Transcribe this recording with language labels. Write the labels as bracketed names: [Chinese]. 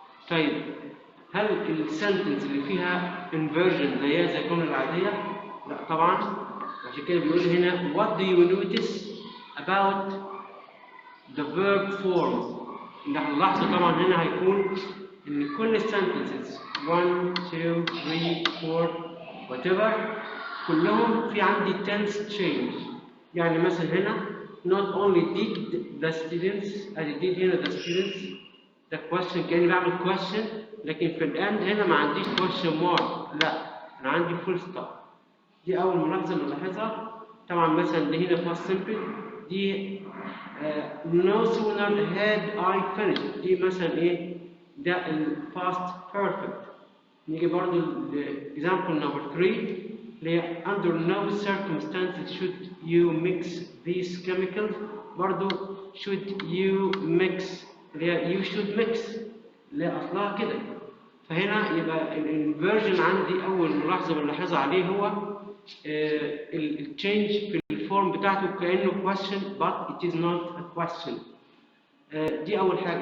[Arabic] طيب هل السنتنس اللي فيها inversion زيها زي الجملة العادية؟ لا طبعا. عشان كده بيقول هنا [English] what do you notice about the verb form. [Arabic] نلاحظ طبعا هنا هيكون ان كل sentences 1 2 3 4 whatever كلهم في عندي tense change. يعني مثلا هنا [English] not only did the students [Arabic] ادي did هنا the students the question كأني بعمل question، لكن في الend هنا ما عنديش question mark، لا انا عندي full stop. دي اول ملاحظه بنلاحظها. طبعا مثلا اللي هنا past simple دي [English] no sooner had I finished، [Arabic] دي مثلا ايه ده ال past perfect. نيجي برضو ل [English] example number 3 [Arabic] اللي هي [English] under no circumstances should you mix these chemicals. [Arabic] برضو [English] should you mix [Arabic] اللي هي [English] you should mix [Arabic] اللي هي اصلها كده. فهنا يبقى الانفيرجن عندي اول ملاحظه بنلاحظها عليه هو التشينج في الفورم بتاعته كانه question [English] but it is not a question. [Arabic] دي اول حاجه.